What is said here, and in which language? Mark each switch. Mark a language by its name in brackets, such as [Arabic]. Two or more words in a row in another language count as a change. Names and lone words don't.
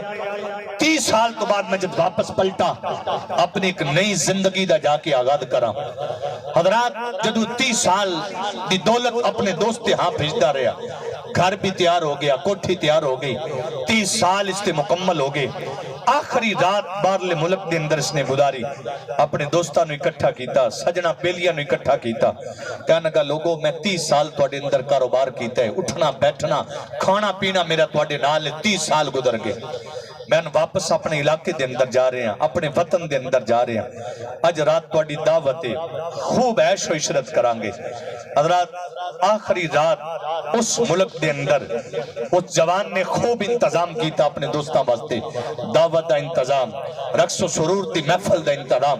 [Punjabi] 30 سال تو بعد میں جب واپس پلٹا اپنی ایک نئی زندگی دا جا کے آغاز کرا. حضرات جدو 30 سال دی دولت اپنے دوست ہاں بھیجتا رہا, گھر بھی تیار ہو گیا, کوٹھی تیار ہو گئی, 30 سال اس سے مکمل ہو گئے. آخری رات باہرلے ملک دے اندر اس نے گزاری, اپنے دوستاں نو اکٹھا کیتا, سجنا بیلیاں نو اکٹھا کیتا. کہنے لگا لوگوں میں 30 سال تواڈے اندر کاروبار کیتا ہے, اٹھنا بیٹھنا کھانا پینا میرا تواڈے نال 30 سال گزر گئے. میں واپس اپنے علاقے دے اندر جا رہے ہیں, اپنے وطن دے اندر جا رہے ہیں. اج رات تواڈی دعوت ہے, خوب عیش و عشرت کرانگے. حضرات آخری رات اس ملک دے اندر اس جوان نے خوب انتظام کیتا اپنے دوستاں واسطے, دعوت دا انتظام, رقص و سرور دی محفل دا انتظام.